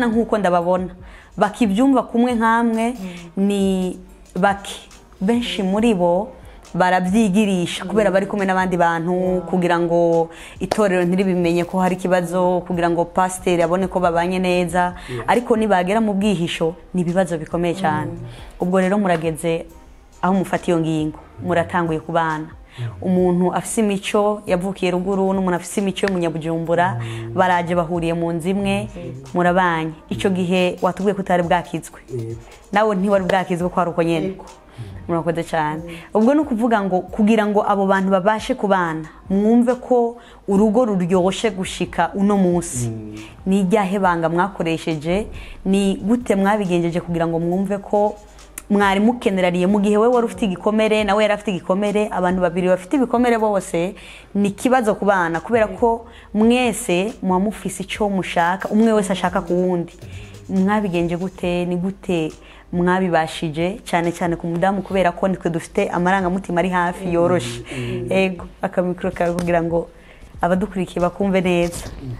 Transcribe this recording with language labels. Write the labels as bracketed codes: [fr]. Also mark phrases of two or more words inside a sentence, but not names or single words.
[rn] nk'uko ndababona bakibyumva kumwe nkamwe ni bake benshi muri bo barabyigirisha kubera bari kumwe n'abandi bantu kugira ngo itorero ntiribimenye ko hari kibazo kugira ngo pasiteri abone ko babanye neza ariko nibagera mu bwihisho ni ibibazo bikomeye cyane ubwo rero murageze aho mufata iyo ngingo muratanguye kubana umuntu afise imico yavukiye ruguru n'umuntu afise imico yo munyabujumbura baraje bahuriye mu nzu imwe murabanye ico gihe watubwiye ko utari bwakizwe nawe ntiwari bwakizwe ko ari uko nyene murakoze cyane ubwo no kuvuga ngo kugira ngo abo bantu babashe kubana mwumve ko urugo ruryoshe gushika uno munsi ni ryahe banga mwakoresheje ni gute mwabigenjeje kugira ngo mwumve ko mwari mukenerariye mu gihe we wari ufite igikomere nawe yari afite igikomere abantu babiri bafite ibikomere bose ni kibazo kubana kubera ko mwese muba mufise icyo mushaka umwe wese ashaka ku wundi mwabigenje gute ni gute mwabibashije cyane cyane ku mudamu kubera ko nitwe dufite amarangamutima ari hafi yoroshe ego akamikoro kawe kugira ngo abadukurikiye bakumve neza